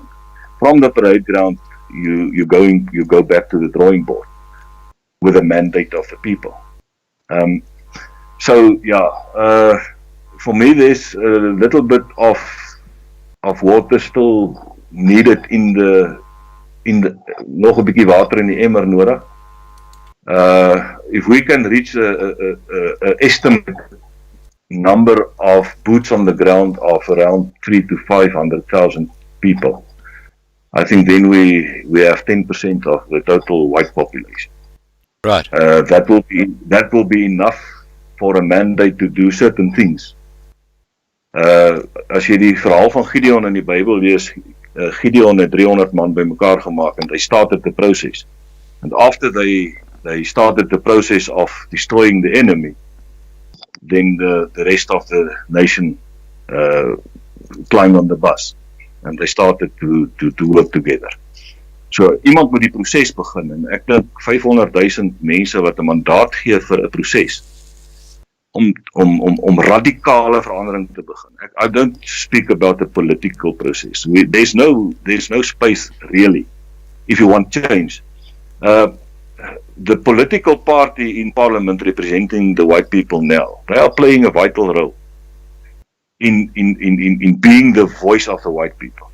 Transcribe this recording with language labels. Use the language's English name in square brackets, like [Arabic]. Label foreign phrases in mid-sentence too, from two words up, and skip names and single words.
[English] From the parade ground, you go back to the drawing board with a mandate of the people. For me, there's a little bit of water still needed in the [Afrikaans] nog 'n bietjie water in die emmer nodig. [English] If we can reach a estimate number of boots on the ground of around 300,000 to 500,000 people, I think then we have 10% of the total white population. Right. That will be enough for a mandate to do certain things. [Afrikaans] As jy die verhaal van Gideon in die Bybel lees, Gideon het 300 man bymekaar gemaak [English] and they started the process. And after they started the process of destroying the enemy, then the rest of the nation climbed on the bus and they started to work together. [Afrikaans] So iemand moet die proses begin, en ek dink 500,000 mense wat 'n mandaat gee vir 'n proses om radikale verandering te begin. [English] I don't speak about the political process. There's no space really if you want change. The political party in parliament representing the white people now, they are playing a vital role in being the voice of the white people.